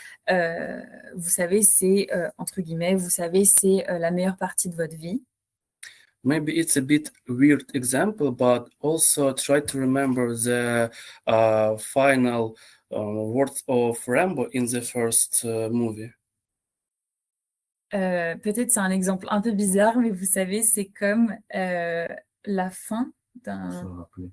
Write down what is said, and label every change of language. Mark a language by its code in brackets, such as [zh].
[fr] Vous savez, c'est, entre guillemets, vous savez, c'est la meilleure partie de votre vie. [en] Maybe it's a bit weird example, but also try to remember the final words of Rambo in the first movie. [fr] Peut-être c'est un exemple un peu bizarre, mais vous savez, c'est comme la fin d'un...